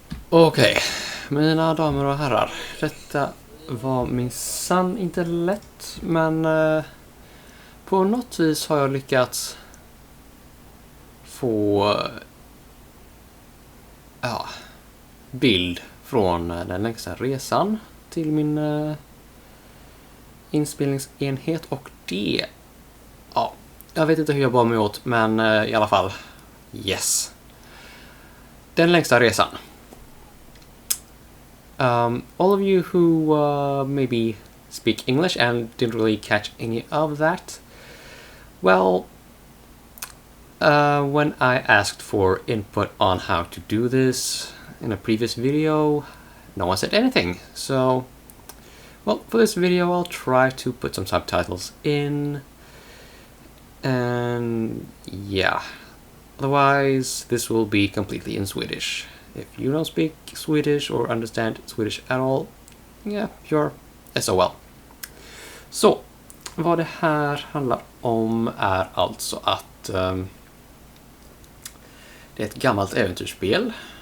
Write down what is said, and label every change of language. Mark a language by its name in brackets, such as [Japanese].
[Swedish] Okej, mina damer och herrar. Detta var minsann inte lätt, men på något vis har jag lyckats få bild från den längsta resan till min inspelningsenhet, och det, jag vet inte hur jag bar mig åt, men i alla fall, yes. Den längsta resan. [English] All of you who maybe speak English and didn't really catch any of that, well, when I asked for input on how to do this in a previous video, no one said anything. So, well, for this video I'll try to put some subtitles in, and yeah, otherwise this will be completely in Swedish. If you don't speak Swedish or understand Swedish at all, yeah, you're SOL. [Swedish] Så, vad det här handlar om är alltså att det är ett gammalt äventyrsspel.